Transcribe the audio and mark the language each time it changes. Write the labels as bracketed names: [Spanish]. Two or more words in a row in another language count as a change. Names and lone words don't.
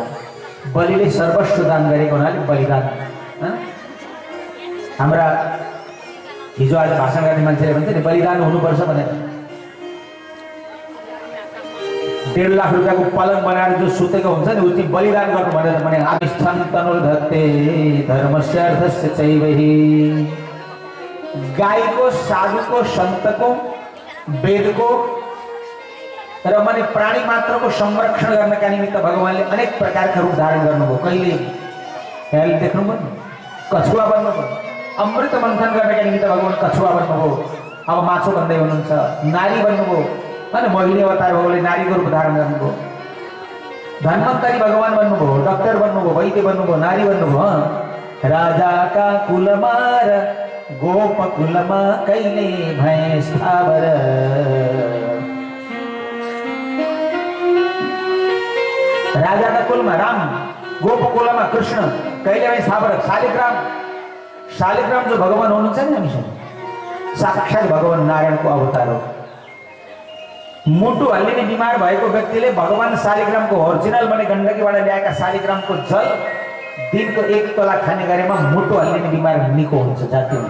[Nepali] बलिले सर्वस्व दान गरेको हुनाले बलिदान। हाम्रा हिजो आज भाषण गर्ने मान्छेले भन्छ नि बलिदान हुनुपर्छ भनेर। 1.5 लाख रुपियाँको पलङ बनाएर जो सुतेको हुन्छ नि उति बलिदान गर्नु भनेर भने [Sanskrit] आस्थान तनुर्धत्ते धर्मस्य अर्थस्य चैवहि। [Nepali] गाईको, साधुको, सन्तको, वेदको र माने प्राणी मात्रको संरक्षण गर्नका निमित्त भगवान्ले अनेक प्रकारका रूप धारण गर्नुभयो। कहिले यहाँले देख्नुभयो कछुवा बन्नुभयो। अमृत मन्थन गर्नका निमित्त भगवान् कछुवा बन्नुभयो। अब माछो भन्दै हुनुहुन्छ। नारी बन्नुभयो अनि मोहिनी अवतार भगवान्ले नारीको रूप धारण गर्नुभयो। धन्वन्तरी भगवान् बन्नुभयो, डाक्टर बन्नुभयो, वैद्य बन्नुभयो, नारी बन्नुभयो। राजाका कुलमार गोप कुलमा कहिले भए स्थावर। राजाका कुलमा राम, गोप कुलमा कृष्ण, कहिले भए स्थावर। शालिग्राम जो भगवान् हुनुहुन्छ नि हामीसँग साक्षात् भगवान् नारायणको अवतार हो। मुटु हल्लिने बिमार भएको व्यक्तिले भगवान् शालिग्रामको ओरिजिनल भने गण्डकीबाट ल्याएका शालिग्रामको जल दिनको 1 तोला खाने गरेमा मुटु हल्लिने बिमार निको हुन्छ, जाति हुन्छ।